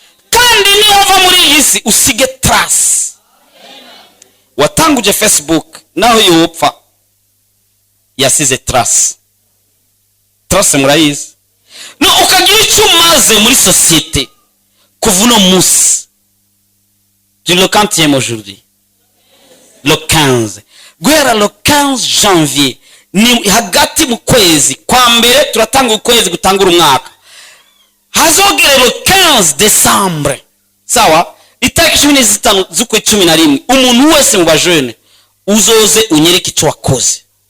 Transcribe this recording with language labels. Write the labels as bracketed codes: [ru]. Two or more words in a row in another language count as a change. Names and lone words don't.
[rn] Kandi niyo uva muri iyi si, usige trace. Watanguje Facebook, naho yopfa, yasize trace. Trace murayizi? No, ukagira ico umaze muri societe. Kuva uno munsi. [fr] Tu le quantième aujourd'hui? Le quinze. Guhera le quinze janvier, [rn] ni hagati mu kwezi kwa mbere, turatanga ukwezi gutangura umwaka. [fr] Hazogere le quinze décembre. [rn] Sawa? Itariki cumi n'itanu z'ukwe cumi na rimwe. Umuntu wese mu bajene uzoze unyereke ico wakoze.